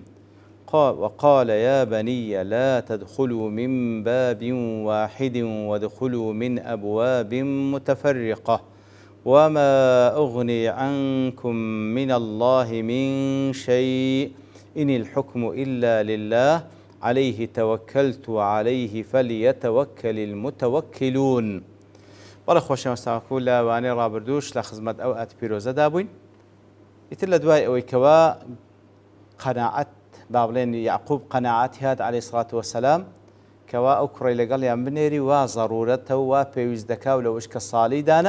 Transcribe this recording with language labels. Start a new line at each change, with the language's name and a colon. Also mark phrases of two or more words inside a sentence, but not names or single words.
Arabic: وقال يا بني لا تدخلوا من باب واحد وادخلوا من أبواب متفرقة وما أغني عنكم من الله من شيء إن الحكم إلا لله عليه توكلت وعليه فليتوكل المتوكلون.
Central Kurdish: بەڵێ خۆشەویستان لەوانەی ڕابردووش لە خزمەت ئەو ئات پیرۆزە دابووین. ئیتر لە دوای ئەوەی کەوا قەناعەت با بڵێن یعقوب قەناعەتی هات
Arabic: عەلەیهی سڵاتو وەسەلام
Central Kurdish: کەوا ئەو کوڕەی لەگەڵیان بنێری وا زەڕورەتە و وا پێویست دەکا و لە وشکە ساڵی دانە.